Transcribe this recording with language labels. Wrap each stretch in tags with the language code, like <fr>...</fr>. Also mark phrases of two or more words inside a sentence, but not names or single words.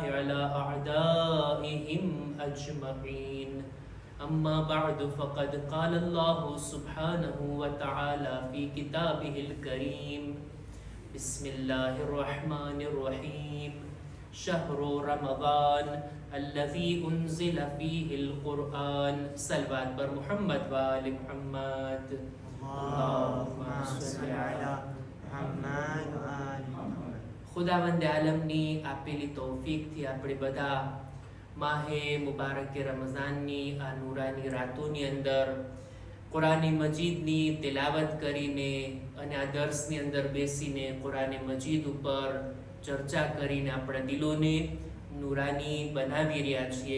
<ar>على أعدائهم أجمعين أما بعد فقد قال الله سبحانه وتعالى في كتابه الكريم بسم الله الرحمن الرحيم شهر رمضان الذي أنزل فيه القرآن صلوات بر محمد وآل محمد اللهم صل على محمد وآل محمد</ar> <gu>ખુદાવંદ આલમની આપેલી તૌફીકથી આપણે બધા માહે મુબારક રમઝાનની આ નૂરાની રાતોની અંદર કુરાને મજીદની તિલાવત કરીને અને આ દર્સની અંદર બેસીને કુરાને મજીદ ઉપર ચર્ચા કરીને આપણા દિલોને નૂરાની બનાવી રહ્યા છીએ.</gu>